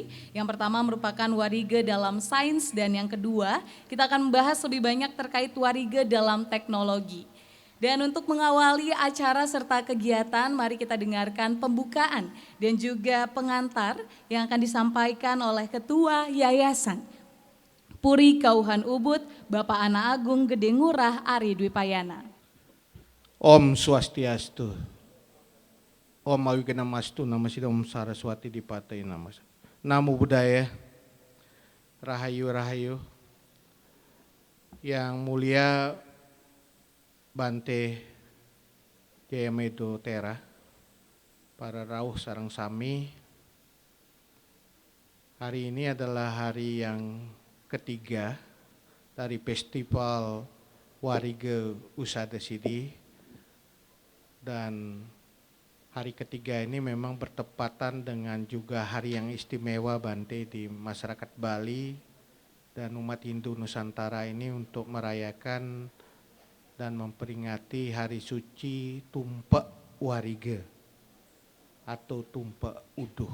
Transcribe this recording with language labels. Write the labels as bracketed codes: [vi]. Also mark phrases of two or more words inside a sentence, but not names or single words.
[id] Yang pertama merupakan Warige dalam sains dan yang kedua kita akan membahas lebih banyak terkait Warige dalam teknologi. Dan untuk mengawali acara serta kegiatan, mari kita dengarkan pembukaan dan juga pengantar yang akan disampaikan oleh Ketua Yayasan Purikawan Ubud, Bapak Ana Agung Gede Ngurah Ari Dwipayana. [ban] Om Swastiastu. [sa] Om Awigana Mastu Namasida Om Saraswati Dipatai Namas. [pi] Namo Buddhaya. [ban] Rahayu Rahayu. [id] Yang mulia Bante Jayamedo Tera, [ban] para rawuh sareng sami. [id] Hari ini adalah hari yang ketiga dari Festival Warige Usada Sidi, dan hari ketiga ini memang bertepatan dengan juga hari yang istimewa Bante di masyarakat Bali dan umat Hindu Nusantara ini untuk merayakan dan memperingati hari suci Tumpak Warige atau Tumpak Uduh.